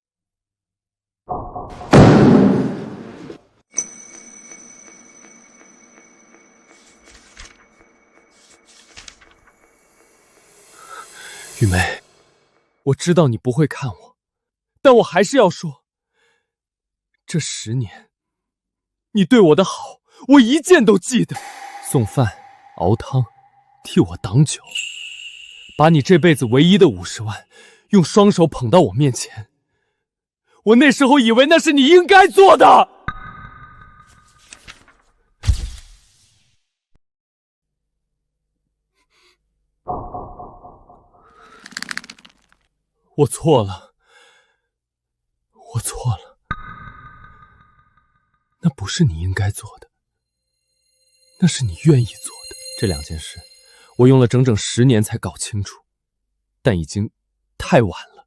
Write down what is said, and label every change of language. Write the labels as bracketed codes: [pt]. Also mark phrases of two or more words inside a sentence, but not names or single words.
[zh] 雨梅，我知道你不會看我，但我還是要說，這10年，你對我的好，我一件都記得。送飯、熬湯，替我擋酒，把你這輩子唯一的50萬，用雙手捧到我面前。我那時候以為那是你應該做的。我錯了，我錯了，那不是你應該做的，那是你願意做的。這2件事， 我用了整整10年才搞清楚，但已经太晚了。